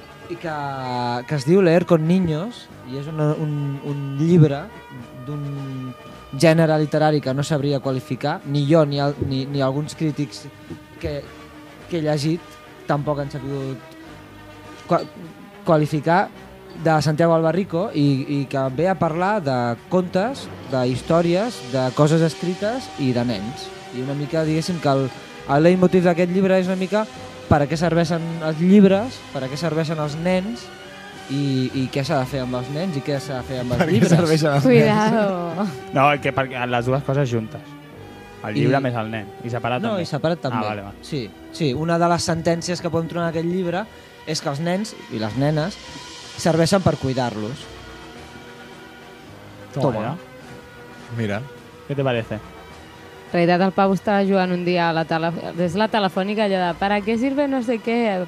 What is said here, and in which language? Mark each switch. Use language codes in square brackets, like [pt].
[ca] i que es diu Leer con niños i és un llibre d'un gènere literari que no sabria qualificar ni jo ni alguns crítics que he llegit tampoc han sabut qualificar, de Santiago Albarrico i que ve a parlar de contes, d'històries, de coses escrites i de nens. I una mica, diguéssim, que el leitmotiv d'aquest llibre és una mica per a què serveixen els llibres, per a què serveixen els nens i què s'ha de fer amb els nens i què s'ha de fer amb els llibres. Per què serveixen els [es] Cuidado. [ca] Nens? Cuidado. No, que les dues coses juntes. El llibre més el nen. I separat no, també. No, i separat també. Ah, vale, va. Sí, sí, una de les sentències que podem trobar en aquest llibre és que els nens i les nenes serveixen per cuidar-los. [es] Toma. Mira. ¿Qué te parece? [ca] En realitat, el Pau estava jugant un dia a la telefònica. És la telefònica allò de [es] ¿para qué sirve no sé qué?